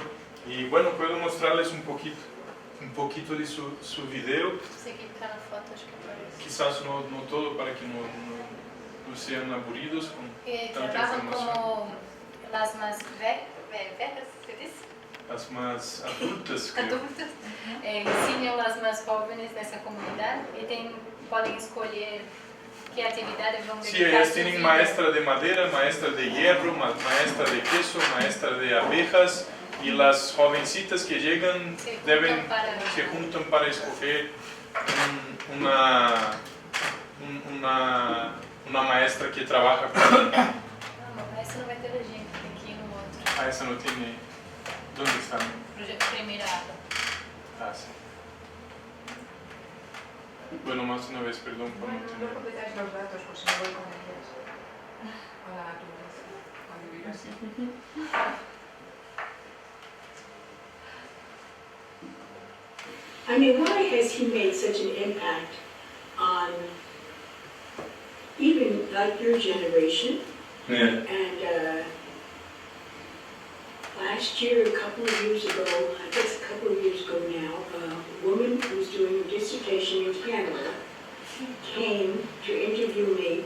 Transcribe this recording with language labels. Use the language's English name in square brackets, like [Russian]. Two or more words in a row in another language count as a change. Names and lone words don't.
[Spanish] Y bueno, puedo mostrarles un poquito de su video. Quizás no todo, para que no sean aburridos con tanta trabajan información. como las más viejas, ¿se dice? Las más adultas, creo. [Portuguese] Adultas, ensinam las más jóvenes dessa comunidade e podem escolher que atividades vão dedicar. [Spanish] Sí, ellas tienen maestra de madera, maestra de hierro, maestra de queso, maestra de abejas, y las jovencitas que llegan se juntan para escoger una maestra que trabaja con ella. [Portuguese] Não, essa não vai ter legenda, tem que ir no outro. [Spanish] Ah, esa no tiene. ¿Dónde está? [Portuguese] Primeira aba. [Spanish] Ah, sí. Bueno, más una vez, perdón por no No tener. completáis los datos, pues me voy con ellas a la naturaleza, a vivir así. [English] I mean, why has he made such an impact on even like your generation? Yeah. And last year, a couple of years ago, I guess a couple of years ago now, a woman who's doing a dissertation in Canada came to interview me.